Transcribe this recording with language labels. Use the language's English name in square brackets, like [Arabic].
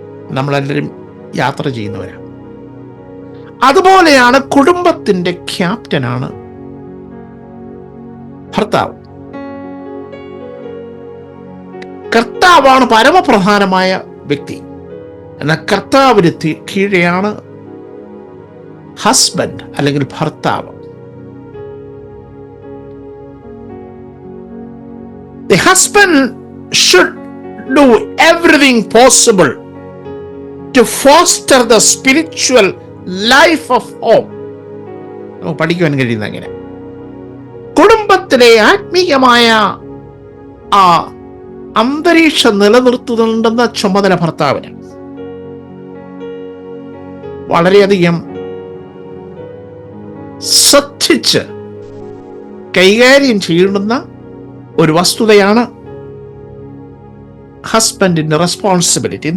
[Malayalam] നമ്മളെല്ലാവരും യാത്ര ചെയ്യുന്നവരാണ്. അതുപോലെയാണ് കുടുംബത്തിന്റെ ക്യാപ്റ്റനാണ് ഭർത്താവ്. കർത്താവാണ് പരമപ്രധാനമായ വ്യക്തി. എന്നാൽ കർത്താവിന് കീഴെയാണ് ഹസ്ബൻഡ് അല്ലെങ്കിൽ ഭർത്താവ്. [English] The husband should do everything possible to foster the spiritual life of home. [Malayalam] നമുക്ക് പഠിക്കുവാൻ കഴിയുന്ന അങ്ങനെ കുടുംബത്തിലെ ആത്മീയമായ ആ അന്തരീക്ഷം നിലനിർത്തുന്നുണ്ടെന്ന ചുമതല ഭർത്താവിന്. വളരെയധികം ശ്രദ്ധിച്ച് കൈകാര്യം ചെയ്യേണ്ടുന്ന ഒരു വസ്തുതയാണ് ഹസ്ബൻഡിന്റെ റെസ്പോൺസിബിലിറ്റി.